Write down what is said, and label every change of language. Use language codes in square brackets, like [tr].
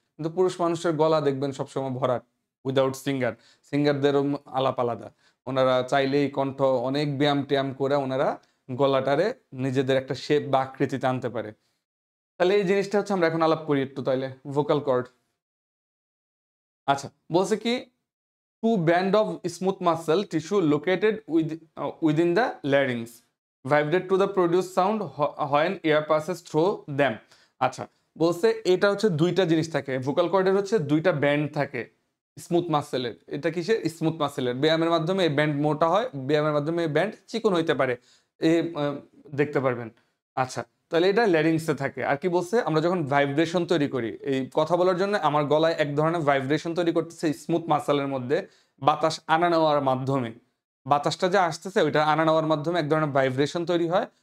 [bn] কিন্তু পুরুষ মানুষের গলা দেখবেন সবসময় ভরাট, [en] Without singer. [bn] সিঙ্গারদেরও আলাপ আলাদা, ওনারা চাইলেই কণ্ঠ অনেক ব্যায়াম ট্যায়াম করে ওনারা গলাটারে নিজেদের একটা শেপ বা আকৃতিতে আনতে পারে। তাহলে এই জিনিসটা হচ্ছে আমরা এখন আলাপ করি একটু, তাইলে ভোকাল কর্ড। আচ্ছা, বলছে কি [en] two band of smooth muscle tissue located within the larynx vibrate to the produce sound when air passes through them। [bn] আচ্ছা, বলছে এটা হচ্ছে দুইটা জিনিস থাকে, ভোকাল কর্ডের হচ্ছে দুইটা ব্যান্ড থাকে স্মুথ মাসেলের। এটা কিসের, স্মুথ মাসেলের। ব্যায়ামের মাধ্যমে এই ব্যান্ড মোটা হয়, ব্যায়ামের মাধ্যমে এই ব্যান্ড চিকন হইতে পারে, এই দেখতে পারবেন। আচ্ছা, তাহলে এটা ল্যারিংসে থাকে। আর কি বলছে, আমরা যখন ভাইব্রেশন তৈরি করি এই কথা বলার জন্য, আমার গলায় এক ধরনের ভাইব্রেশন তৈরি করতেছে স্মুথ মাসেলের মধ্যে, বাতাস আনা নেওয়ার মাধ্যমে, বাতাসটা যে আসতেছে ওইটা আনা নেওয়ার মাধ্যমে এক ধরনের ভাইব্রেশন তৈরি হয়।